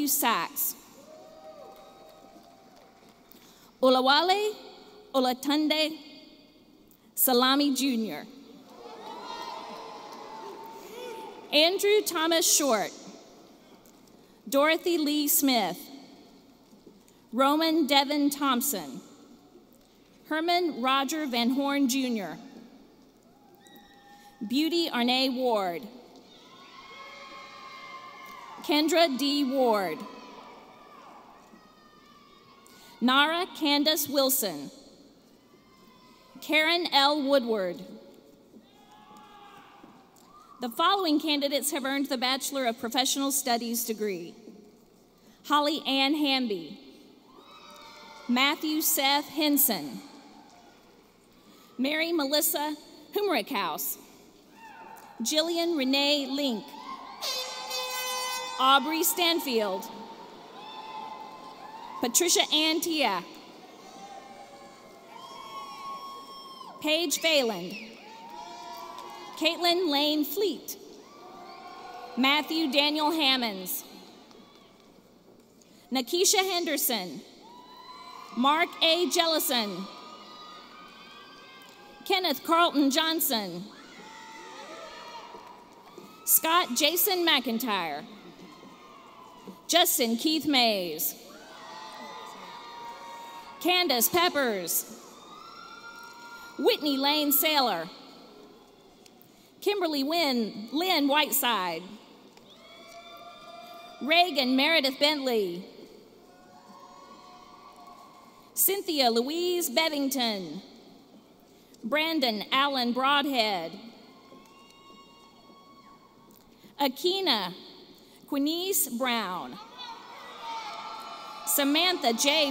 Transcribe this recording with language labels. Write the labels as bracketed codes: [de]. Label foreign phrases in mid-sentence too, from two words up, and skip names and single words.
[en] Sachs, Olawale Olatunde Salami Jr., Andrew Thomas Short, Dorothy Lee Smith, Roman Devin Thompson, Herman Roger Van Horn Jr., Beauty Arnay Ward, Kendra D. Ward, Nara Candace Wilson, Karen L. Woodward. The following candidates have earned the Bachelor of Professional Studies degree: Holly Ann Hamby, Matthew Seth Henson, Mary Melissa Humrickhouse, Jillian Renee Link, Aubrey Stanfield, Patricia Ann Tia, Paige Phelan, Caitlin Lane Fleet, Matthew Daniel Hammonds, Nakisha Henderson, Mark A. Jellison, Kenneth Carlton Johnson, Scott Jason McIntyre, Justin Keith Mays, Candace Peppers, Whitney Lane Saylor, Kimberly Lynn Whiteside, Reagan Meredith Bentley, Cynthia Louise Bevington, Brandon Allen Broadhead, Akina Quinice Brown, Samantha J.